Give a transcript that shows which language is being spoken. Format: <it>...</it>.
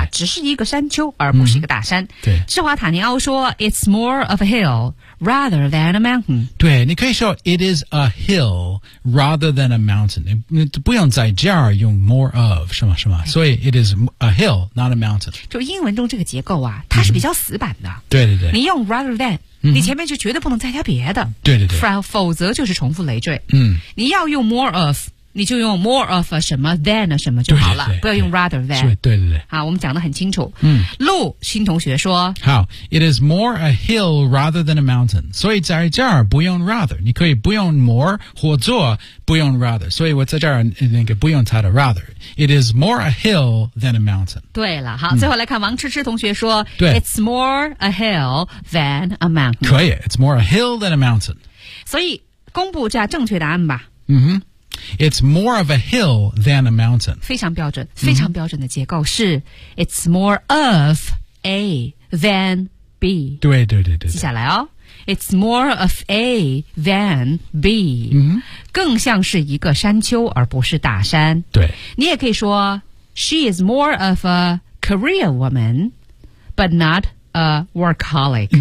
<zh>啊、只是一个山丘而不是一个大山、嗯、对</zh> <en>智华塔尼奥说 It's more of a hill rather than a mountain</en> <zh>对你可以说</zh> <en>It is a hill rather than a mountain</en> <zh>你不用在这儿用</zh> <en>more of</en> <zh>是吗是吗所以</zh> <en>It is a hill not a mountain</en> <zh>就英文中这个结构啊它是比较死板的、嗯、对对对你用 rather than你前面就绝对不能再加别的对对对否则就是重复累赘、嗯、你要用 more of你就用 more of 啊什么 than 啊什么就好了对对对不要用 rather than 对对对好我们讲得很清楚嗯陆新同学说</zh> <en>好 It is more a hill rather than a mountain</en> <zh>所以在这儿不用</zh> <en>rather</en> <zh>你可以不用</zh> <en>more</en> <zh>或做不用</zh> <en>rather</en> <zh>所以我在这儿那个不用它的</zh> <en>rather It is more a hill than a mountain</en> <zh>对了好、嗯、最后来看王痴痴同学说对</zh> <en>It's more a hill than a mountain</en> <zh>可以</zh> <en>It's more a hill than a mountain</en> <zh>所以公布这正确答案吧</zh> <en>嗯哼It's more of a hill than a mountain.</en> <zh>非常标准，非常标准的结构是、mm-hmm.</zh> <en>It's more of A than B.</en> <zh>对对对对。接下来哦</zh> <en>It's more of A than B.、 Mm-hmm.</en> <zh>更像是一个山丘而不是大山。对。你也可以说</zh> <en>She is more of a career woman, but not a workaholic.</en>